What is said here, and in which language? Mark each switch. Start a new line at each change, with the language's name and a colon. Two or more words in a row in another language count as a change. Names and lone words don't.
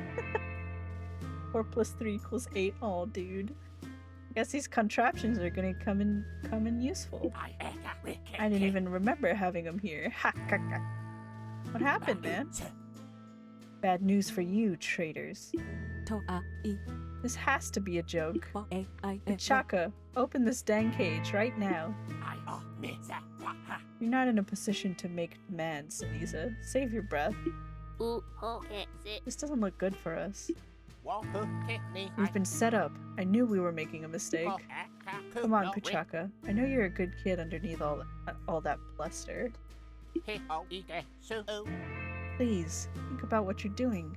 English: 4 + 3 = 8. Oh, dude. I guess these contraptions are gonna come in useful. I didn't even remember having them here. Ha, ha, ha. What happened, man? Bad news for you, traitors. To a I This has to be a joke. wa e I e Chaka, open this dang cage right now. You're not in a position to make demands, Siniza. Save your breath. U ho ke se. This doesn't look good for us. Walker, Kidney, We've been set up. I knew we were making a mistake. Come on, Pachaka. I know you're a good kid underneath all that bluster. Please, think about what you're doing.